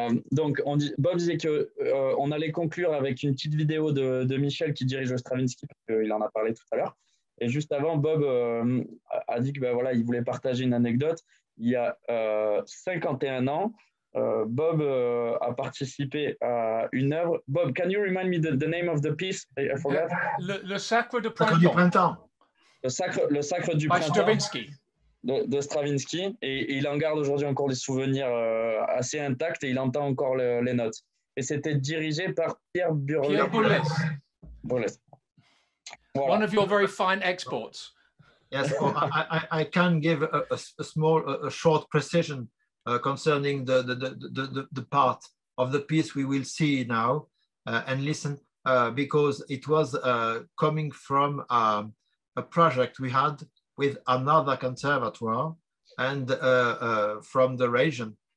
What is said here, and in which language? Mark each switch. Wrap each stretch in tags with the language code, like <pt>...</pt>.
<fr>Donc, Bob disait qu'on allait conclure avec une petite vidéo de Michel qui dirige Stravinsky, parce qu'il en a parlé tout à l'heure. Et juste avant, Bob a dit que voilà, il voulait partager une anecdote. Il y a 51 ans, Bob a participé à une œuvre.</fr> <en>Bob, can you remind me the name of the piece? I forgot.</en> <fr>Le Sacre de Printemps. Le Sacre du</fr> <en>By</en> <fr>Printemps.</fr> <en>Stravinsky.</en> <fr>De Stravinsky. Et il en garde aujourd'hui encore des souvenirs assez intacts et il entend encore les notes. Et c'était dirigé par Pierre Boulez. Voilà.</fr> <en>One of your very fine exports. Yes, I can give a short precision concerning the part of the piece we will see now and listen, because it was coming from a project we had with another conservatoire and from the region.</en>